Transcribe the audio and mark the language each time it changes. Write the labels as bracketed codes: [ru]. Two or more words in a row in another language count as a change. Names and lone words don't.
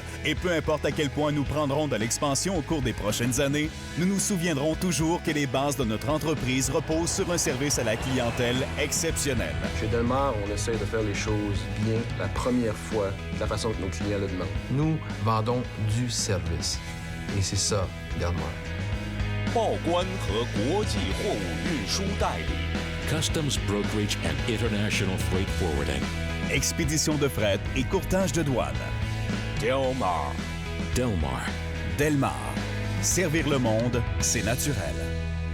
[fr] Et peu importe à quel point nous prendrons de l'expansion au cours des prochaines années, nous nous souviendrons toujours que les bases de notre entreprise reposent sur un service à la clientèle exceptionnel. Chez Delmar, on essaie de faire les choses bien la première fois, de la façon que nos clients le demandent. Nous vendons du service. Et c'est ça, Delmar. [zh] 报关和国际货物运输代理 [en] Customs Brokerage and International Freight Forwarding. [fr] Expédition de fret et courtage de douane. Delmar. Delmar. Delmar. Servir le monde, c'est naturel.